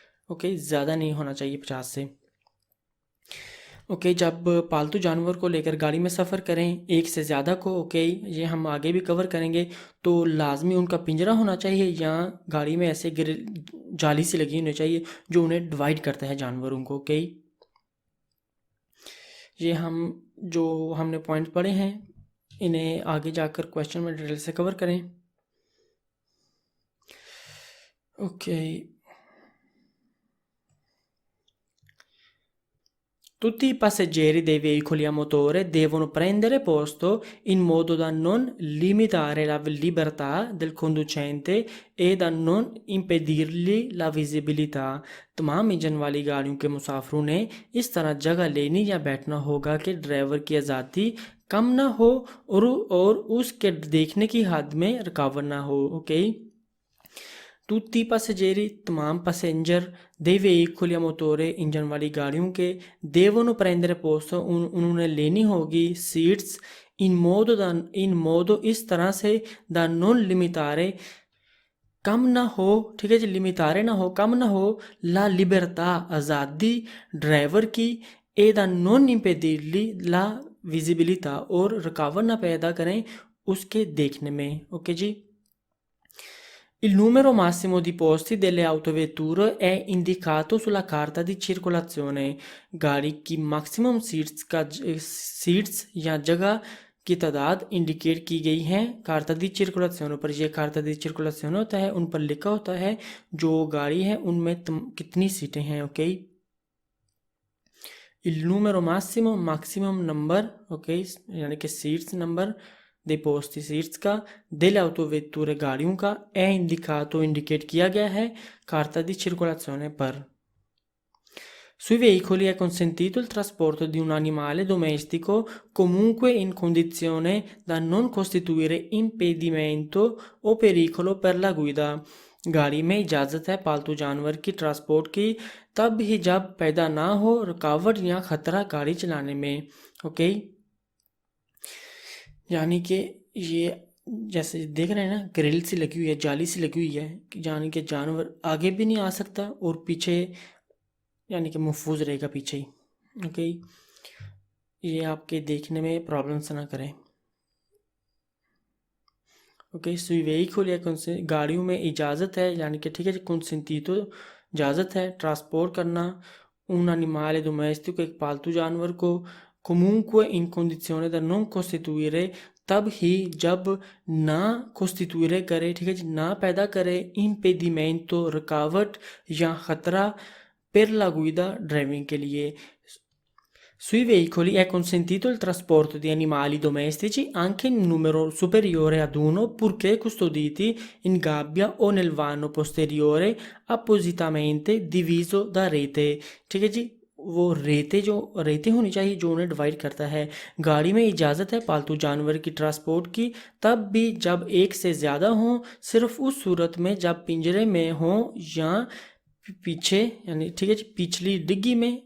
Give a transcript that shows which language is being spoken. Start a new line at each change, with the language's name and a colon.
Hindi: Okay, ज़्यादा नहीं होना चाहिए 50 से। ओके, जब पालतू जानवर को लेकर गाड़ी में सफ़र करें, एक से ज़्यादा को, ओके ये हम आगे भी कवर करेंगे, तो लाजमी उनका पिंजरा होना चाहिए या गाड़ी में ऐसे जाली सी लगी होनी चाहिए जो उन्हें डिवाइड करता है जानवरों को। ओके, ये जो हमने पॉइंट पढ़े हैं, इन्हें आगे जाकर क्वेश्चन में डिटेल से कवर करें।
Italian: ओके, tutti i passeggeri dei veicoli a motore devono prendere posto in modo da non limitare la libertà del conducente e da non impedirgli la visibilità।
Hindi: तमाम इंजन वाली गाड़ियों के मुसाफिरों ने इस तरह जगह लेनी या बैठना होगा कि ड्राइवर की आज़ादी कम ना हो और उसके देखने की हद में रुकावट ना हो। ओके,
Italian: tutti i passeggeri,
Hindi: तमाम passenger,
Italian: dei veicoli a motore,
Hindi: engine वाली गाड़ियों के,
Italian: devono prendere posto,
Hindi: उन्होंने लेनी होगी सीट्स,
Italian: in modo
Hindi: इस तरह से,
Italian: da non limitare,
Hindi: कम ना हो, ठीक है जी, लिमितारे ना हो, कम ना हो, ला लिबर्टा आज़ादी ड्राइवर की, ए दा नॉन इम्पेडिली ला विजिबिलिटा और रुकावट ना पैदा करें उसके देखने में।
Italian: ओके जी, il numero massimo di posti delle autovetture è indicato sulla carta di circolazione।
Hindi: गाड़ी की मैक्सिमम सीट्स या जगह की तादाद इंडिकेट की गई है कार्ता दी circolazione पर। ये कार्ता दी circolazione होता है, उन पर लिखा होता है जो गाड़ी है उनमें कितनी सीटें हैं। Okay,
Italian: il numero massimo,
Hindi: maximum number, okay यानी कि seats number,
Italian: dei posti
Hindi: seats का,
Italian: delle autovetture
Hindi: गाड़ियों का,
Italian: è indicato
Hindi: इंडिकेट किया गया है
Italian: carta di circolazione
Hindi: पर।
Italian: Sui veicoli è consentito il trasporto di un animale domestico comunque in condizione da non costituire impedimento o pericolo per la guida।
Hindi: गाड़ी में इजाज़त है पालतू जानवर की ट्रांसपोर्ट की तब ही जब पैदा ना हो रुकावट या ख़तरा गाड़ी चलाने में। ओके, यानी कि ये जैसे देख रहे हैं ना, ग्रिल सी लगी हुई है, जाली सी लगी हुई है, यानी कि जानवर आगे भी नहीं आ सकता और पीछे यानी कि महफूज रहेगा पीछे ही। ओके, ये आपके देखने में प्रॉब्लम्स ना करें। ओके,
Italian: sui veicoli è
Hindi: गाड़ियों में इजाज़त है, यानी कि ठीक है जी, consentito इजाज़त है ट्रांसपोर्ट करना
Italian: un animale domestico
Hindi: एक पालतू जानवर को,
Italian: comunque in condizione da non costituire
Hindi: तब ही जब ना costituire करे, ठीक है जी, ना पैदा करे, impedimento रुकावट या ख़तरा,
Italian: per la guida
Hindi: ड्राइविंग के लिए।
Italian: Sui veicoli è consentito il trasporto di animali domestici anche in numero superiore ad uno, purché custoditi in gabbia o nel vano posteriore appositamente diviso da rete।
Hindi: ठीक है जी, वो रेते होनी चाहिए जो उन्हें डिवाइड करता है। गाड़ी में इजाज़त है पालतू जानवर की ट्रांसपोर्ट की तब भी जब एक से ज़्यादा हों, सिर्फ उस सूरत में जब पिंजरे में हों या पीछे, यानी ठीक है जी, पिछली डिग्गी में।